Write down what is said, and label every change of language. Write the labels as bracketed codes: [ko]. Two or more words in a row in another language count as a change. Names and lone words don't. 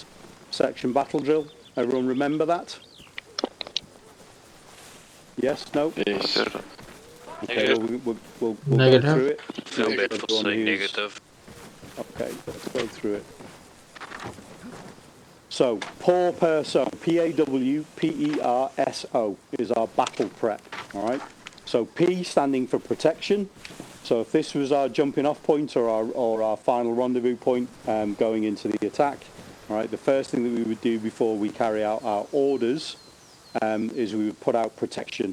[en] section battle drill. Everyone remember that? Yes, no? Yes. Okay, we'll negative. Go through it. No bad for saying negative. Okay, let's go through it. So, Porpoiso, P-A-W-P-E-R-S-O is our battle prep, all right? So P standing for protection. So if this was our jumping off point or our final rendezvous point going into the attack, all right, the first thing that we would do before we carry out our orders is we would put out protection.